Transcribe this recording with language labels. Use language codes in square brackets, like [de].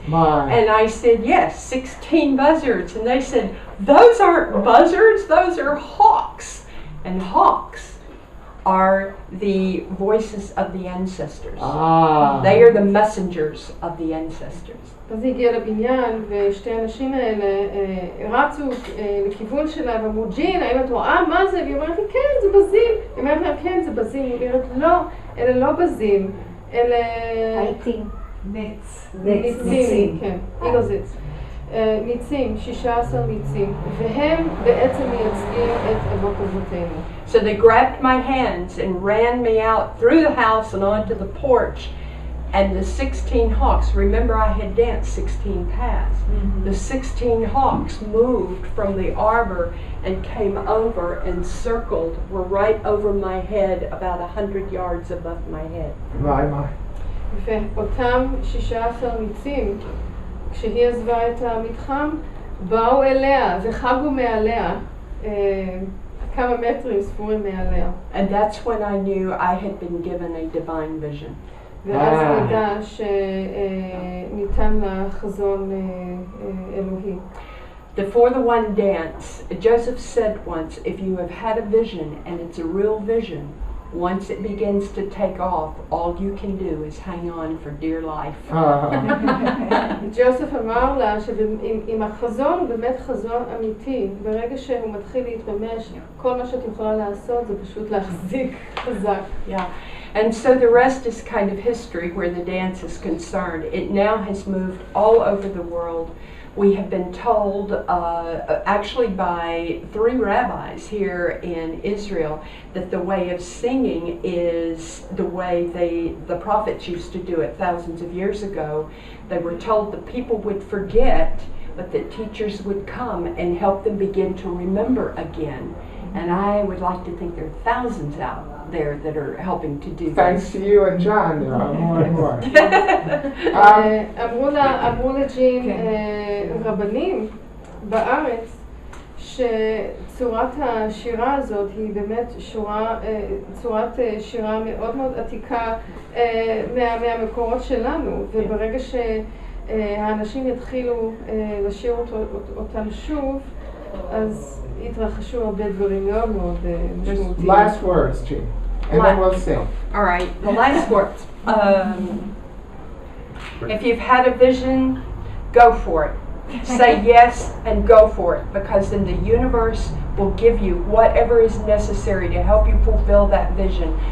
[en] My. And I said, yes, 16 buzzards. And they said, those aren't buzzards, those are hawks. And hawks are the voices of the ancestors. They are the messengers of the ancestors. [he] אז היא הגיעה לבניין ושתי האנשים האלה רצו לכיוון שלה ואמרו, ג'ין, האם את רואה מה זה? והיא אומרת לי, כן, זה בזים. היא אומרת לה, כן, זה בזים. היא אומרת, לא, אלה לא בזים, אלה... הייתי. ניצים, כן, אילוזיץ. ניצים, 16 ניצים, והם בעצם מייצגים את אבות אבותינו. [en] So they grabbed my hands and ran me out through the house and onto the porch. And the 16 hawks, remember I had danced 16 paths. The 16 hawks moved from the arbor and came over and circled, were right over my head, about 100 yards above my head. My. [he] ואותם 16 ניצים, כשהיא עזבה את המתחם, באו אליה וחגו מעליה, כמה מטרים ספורים מעליה. [en] And that's when I knew I had been given a divine vision. [he] ואז נדע שניתן לה חזון אלוהי. [en] The 4-to-1 dance, Joseph said once, if you have had a vision and it's a real vision, once it begins to take off, all you can do is hang on for dear life. [he] ג'וסף אמר לה שאם החזון הוא באמת חזון אמיתי, ברגע שהוא מתחיל להתממש, כל מה שאת יכולה לעשות זה פשוט להחזיק חזק. [en] Yeah. And so the rest is kind of history where the dance is concerned. It now has moved all over the world. We have been told, actually by 3 rabbis here in Israel, that the way of singing is the way the prophets used to do it thousands of years ago. They were told the people would forget, but that teachers would come and help them begin to remember again. And I would like to think there are thousands out there that are helping to do Thanks this. to you and John, there are more and more. [he] אמרו לג'ין רבנים בארץ שצורת השירה הזאת היא באמת צורת שירה מאוד מאוד עתיקה מהמקורות שלנו, וברגע שהאנשים יתחילו לשיר אותם שוב, אז התרחשו הרבה דברים מאוד מאוד משמעותיים. [en] Last words, Jeanne, and then we'll sing. All right, the last words. If you've had a vision, go for it. Say yes and go for it, because then the universe will give you whatever is necessary to help you fulfill that vision.